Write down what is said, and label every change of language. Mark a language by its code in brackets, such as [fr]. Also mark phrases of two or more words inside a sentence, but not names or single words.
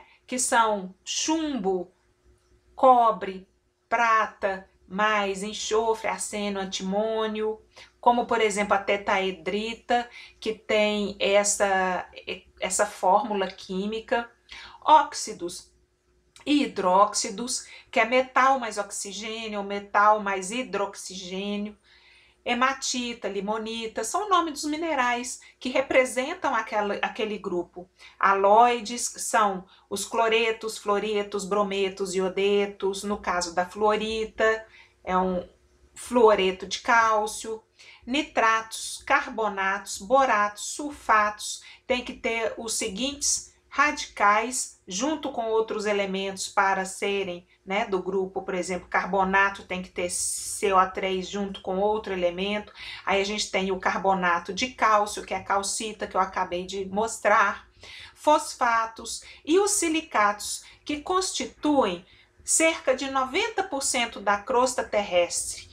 [pt] Que são chumbo, cobre, prata, mais enxofre, arsênio, antimônio, como por exemplo a tetaedrita, que tem essa fórmula química, óxidos e hidróxidos, que é metal mais oxigênio, ou metal mais hidroxigênio, hematita, limonita, são nomes dos minerais que representam aquele grupo. Aloides são os cloretos, fluoretos, brometos, iodetos. No caso da fluorita, é um fluoreto de cálcio. Nitratos, carbonatos, boratos, sulfatos, tem que ter os seguintes radicais junto com outros elementos para serem né, do grupo, por exemplo, carbonato tem que ter CO3 junto com outro elemento. Aí a gente tem o carbonato de cálcio, que é a calcita, que eu acabei de mostrar, fosfatos e os silicatos, que constituem cerca de 90% da crosta terrestre.